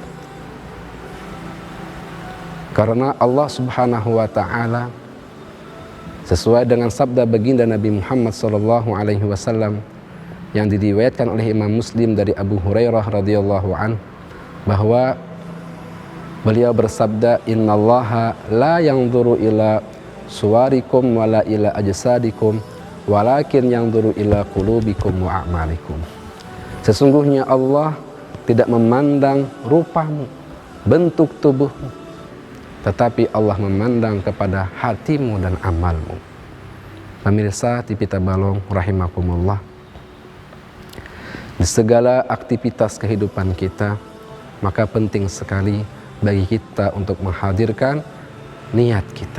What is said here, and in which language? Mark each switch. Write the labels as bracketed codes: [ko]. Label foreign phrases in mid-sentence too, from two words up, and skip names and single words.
[id] Karena Allah [ar] سبحانه وتعالى [id] sesuai dengan sabda baginda Nabi Muhammad [ar] صلى الله عليه وسلم, [id] yang diriwayatkan oleh Imam Muslim dari Abu Hurairah [ar] رضي الله عن, [id] bahwa beliau bersabda, [ar] إن الله لا ينظر إلى صوركم ولا إلى أجسادكم ولكن ينظر إلى قلوبكم وأعمالكم. [id] Sesungguhnya Allah tidak memandang rupamu, bentuk tubuhmu, tetapi Allah memandang kepada hatimu dan amalmu. Pemirsa TV Tabalong rahimakumullah, di segala aktivitas kehidupan kita, maka penting sekali bagi kita untuk menghadirkan niat kita.